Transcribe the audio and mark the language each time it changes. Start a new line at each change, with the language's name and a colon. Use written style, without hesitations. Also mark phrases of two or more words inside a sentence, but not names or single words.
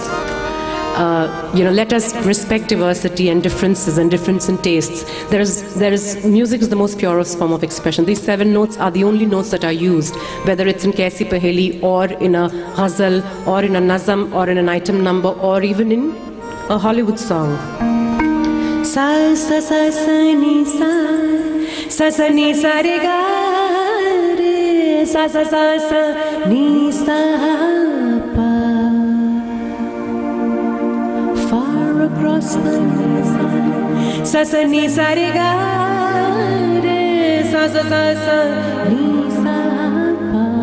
English: Let us respect diversity and differences and difference in tastes. There is music is the most purest form of expression. These 7 notes are the only notes that are used, whether it's in Kaisi Paheli or in a ghazal or in a nazam or in an item number or even in a Hollywood song. Sa sa sa sa ni sa. Sa sa ni sa re ga re, sa sa sa sa ni sa pa. Far across the sun, sa sa ni sa re ga re, sa sa sa ni sa pa.